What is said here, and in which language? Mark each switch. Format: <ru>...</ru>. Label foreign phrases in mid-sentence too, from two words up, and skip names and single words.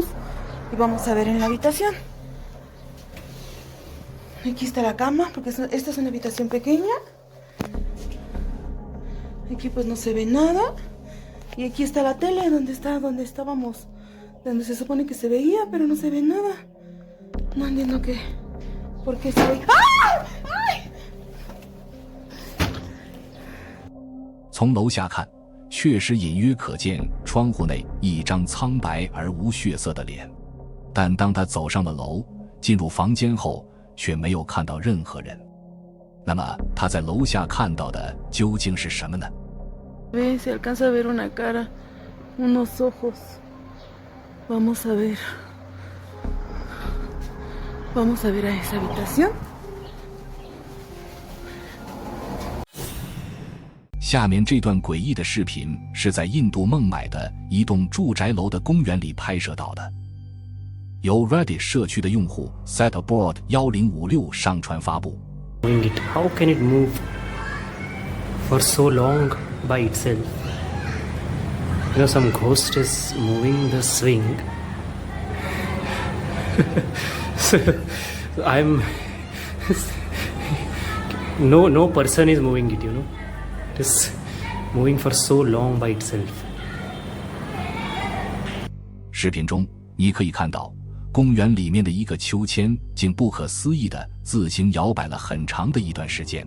<es>Y vamos a ver en la habitación. Aquí está la cama, porque esta es una habitación pequeña. Aquí pues no se ve nada. Y aquí está la tele, donde estábamos, donde se supone que se veía, pero no se ve nada. No entiendo por qué se ve. ¡Ah! ¡Ay!</es> <zh>从楼下看，确实隐约可见窗户内一张苍白而无血色的脸，但当他走上了楼，进入房间后，却没有看到任何人。那么他在楼下看到的究竟是什么呢？</zh> <es>Se alcanza a ver una cara, unos ojos. Vamos a ver a esa habitación.</es> <zh>下面这段诡异的视频是在印度孟买的一栋住宅楼的公园里拍摄到的，由 Reddit 社区的用户 Setaboard 1056上传发布。</zh> <en>How can it move for so long by itself? You know, some ghost is moving the swing. So I'm no person is moving it, you know. It is moving for so long by itself.</en> <zh>视频中你可以看到，公园里面的一个秋千竟不可思议地自行摇摆了很长的一段时间。</zh>